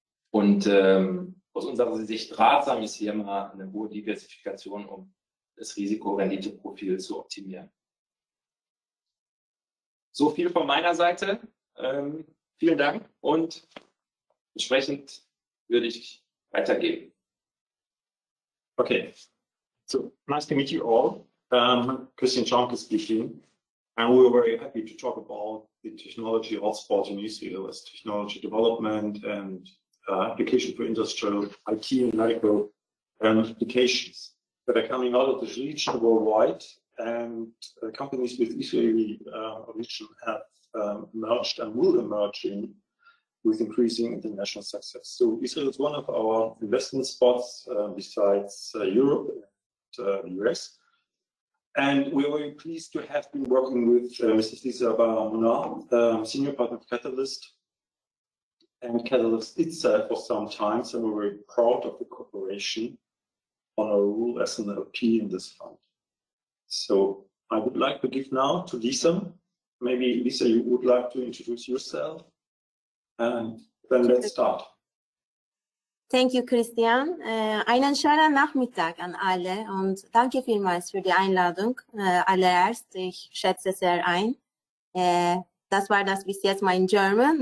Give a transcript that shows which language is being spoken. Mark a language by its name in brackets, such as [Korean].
[German] Und aus unserer Sicht ratsam ist hier mal eine hohe Diversifikation, um das Risiko-Rendite-Profil zu optimieren. So viel von meiner Seite. Vielen Dank und entsprechend würde ich weitergeben. [English] Okay, so nice to meet you all. Christian Schaumkell speaking. And we're very happy to talk about the technology hotspot in Israel as technology development and application for industrial IT and medical applications that are coming out of this region worldwide. And companies with Israeli origin have emerged and will emerge with increasing international success. So Israel is one of our investment spots besides Europe and the US. And we're very pleased to have been working with Mrs. Lisya, senior partner of Catalyst, and Catalyst itself for some time. So we're very proud of the cooperation on our role as an LP in this fund. So I would like to give now to Lisya. Maybe Lisya, you would like to introduce yourself and Then let's start. Thank you, Christian. [German] Einen schönen Nachmittag an alle und danke vielmals für die Einladung. Allererst, ich schätze sehr ein. Das war das bis jetzt mein German.